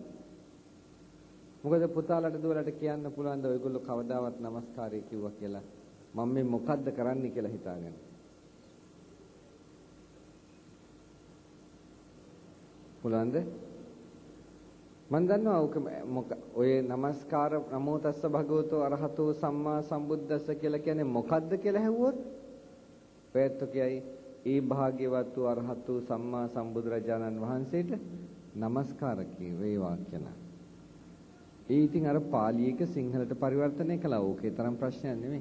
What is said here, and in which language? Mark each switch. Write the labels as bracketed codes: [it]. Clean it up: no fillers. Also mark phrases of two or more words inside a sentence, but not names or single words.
[si] මොකද පුතාලට දුවලට කියන්න පුළුවන් ද ඔයගොල්ලෝ කවදාවත් নমස්කාරය කිව්වා කියලා? මම මේ මොකද්ද කරන්නේ කියලා හිතාගෙන. පුළුවන්ද? මම දන්නවා ඔය নমස්කාර [pi] නමෝ තස්ස භගවතෝ අරහතෝ සම්මා සම්බුද්දස්ස [si] කියලා කියන්නේ මොකද්ද කියලා ඇහුවොත් ඔයත් කියයි ඒ භාග්‍යවත් වූ අරහත් වූ සම්මා සම්බුදුරජාණන් වහන්සේට নমස්කාර කියවේ වාක්‍යන. ඒ ඉතින් අර පාලියක සිංහලට පරිවර්තනය කළා. ඕකේ තරම් ප්‍රශ්නයක් නෙමෙයි.